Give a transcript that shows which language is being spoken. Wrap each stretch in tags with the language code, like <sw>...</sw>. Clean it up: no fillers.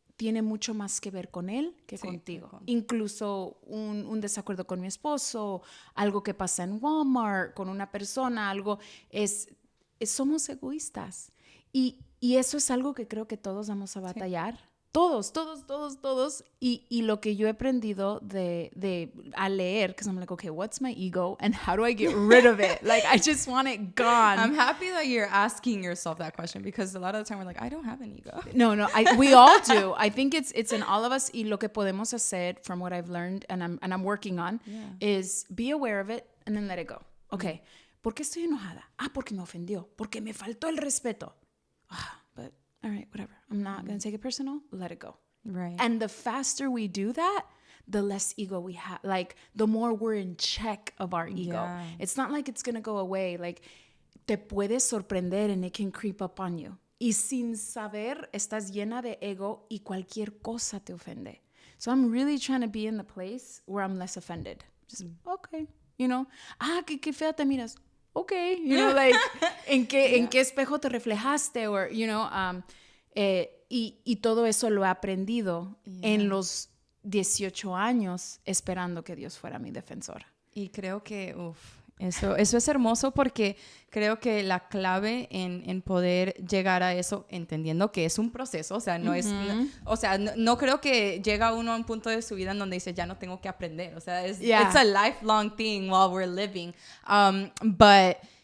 <es>Tiene mucho más que ver con él que contigo. Incluso un desacuerdo con mi esposo, algo que pasa en Walmart, con una persona, algo somos egoístas. Y eso es algo que creo que todos vamos a batallar Todos. Y lo que yo he aprendido a leer,</es> <en>because I'm like, okay, what's my ego and how do I get rid of it? Like, I just want it gone. I'm happy that you're asking yourself that question because a lot of the time we're like, I don't have an ego. No, we all do. I think it's in all of us.</en> <es>Y lo que podemos hacer,</es> <en>from what I've learned and I'm working on, is be aware of it and then let it go.</en> <es>Okay, ¿por qué estoy enojada? Porque me ofendió. Porque me faltó el respeto.</es> <en>But all right, whatever. I'm not going to take it personal. Let it go. Right. And the faster we do that, the less ego we have. Like, the more we're in check of our ego. Yeah. It's not like it's going to go away. Like,</en> <es>te puedes sorprender</es> <en>and it can creep up on you.</en> <es>Y sin saber, estás llena de ego y cualquier cosa te ofende.</es> <en>So I'm really trying to be in the place where I'm less offended. Just, okay, you know.</en> <es>Qué fea te miras.</es> <en>Okay, you know, like,</en> <es>¿en qué espejo te reflejaste?</es> <en>Or, you know,</en> <es>y todo eso lo he aprendido en los 18 años esperando que Dios fuera mi defensor. Y creo que, eso es hermoso porque creo que la clave en poder llegar a eso, entendiendo que es un proceso, o sea, no creo que llega uno a un punto de su vida en donde dice, ya no tengo que aprender, o sea,</es> <en>it's a lifelong thing while we're living, but</en>